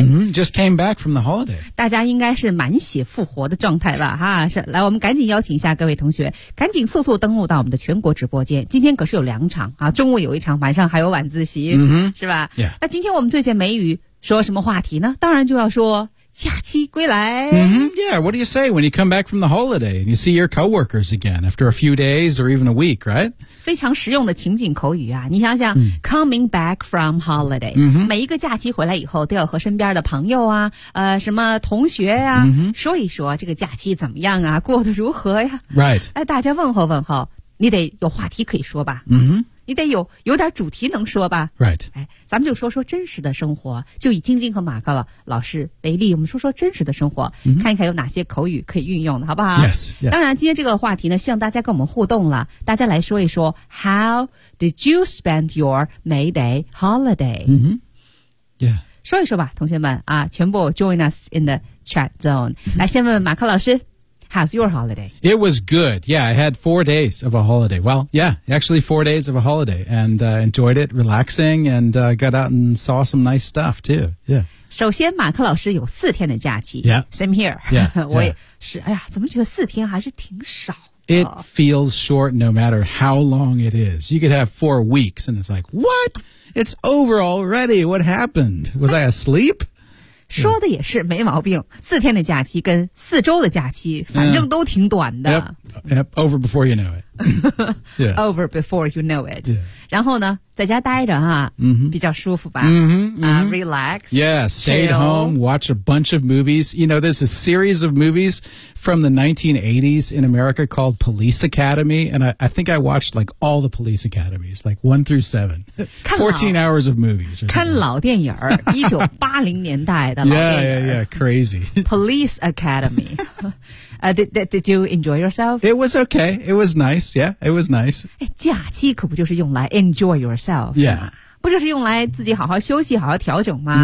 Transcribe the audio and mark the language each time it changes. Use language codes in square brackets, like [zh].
[en] Just came back from the holiday。 [zh] 大家应该是满血复活的状态吧哈。是，来，我们赶紧邀请一下各位同学赶紧速速登录到我们的全国直播间，今天可是有两场啊，中午有一场，晚上还有晚自习。是吧、 [en] yeah. [zh] 今天我们最近美语说什么话题呢？当然就要说假期归来。 [en] Yeah, what do you say when you come back from the holiday and you see your coworkers again after a few days or even a week, right? [zh] 非常实用的情景口语啊！你想想、 [en] coming back from holiday、 [zh] 每一个假期回来以后都要和身边的朋友啊、什么同学啊、说一说这个假期怎么样啊，过得如何呀、 [en] right. [zh] 哎、大家问候问候，你得有话题可以说吧。你得有点主题能说吧 [en] ？Right， [zh] 哎，咱们就说说真实的生活，就以晶晶和马克老师为例，我们说说真实的生活， mm-hmm. 看一看有哪些口语可以运用的，好不好 [en] ？Yes，、yeah. [zh] 当然，今天这个话题呢，希望大家跟我们互动了，大家来说一说 ， [en] How did you spend your May Day holiday？嗯、mm-hmm. ，Yeah， [zh] 说一说吧，同学们啊，全部 [en] join us in the chat zone。 [zh] Mm-hmm. 来，先问问马克老师。 [en] How's your holiday? It was good. Yeah, I had 4 days of a holiday. Well, yeah, actually 4 days of a holiday and enjoyed it, relaxing, and got out and saw some nice stuff too. Yeah. [zh] 首先马克老师有四天的假期。 [en] Yeah. Same here. Yeah. [zh] 我也是、yeah. 哎呀怎么觉得四天还是挺少的。 [en] It feels short no matter how long it is. You could have 4 weeks and it's like, what? It's over already. What happened? Was I asleep? [zh] 说的也是没毛病，四天的假期跟四周的假期反正都挺短的。 [en] Yep, over before you know it. Over before you know it. Yeah. [zh] 然后呢在家待着哈、比较舒服吧。 [en] Relax. Yeah, stayed、 chill. home, watch a bunch of movies. You know, there's a series of movies from the 1980s in America called Police Academy. And I think I watched like all the Police Academies, like 1 through 7. 14 hours of movies. [zh] 看老电影儿 ,1980 年代的老电影。 [en] Yeah, crazy. Police Academy. did you enjoy yourself? It was okay. It was nice. Yeah, it was nice. [zh] 假期可不就是用来 [en] enjoy yourself? Yeah. [zh] 不就是用来自己好好休息好好调整吗、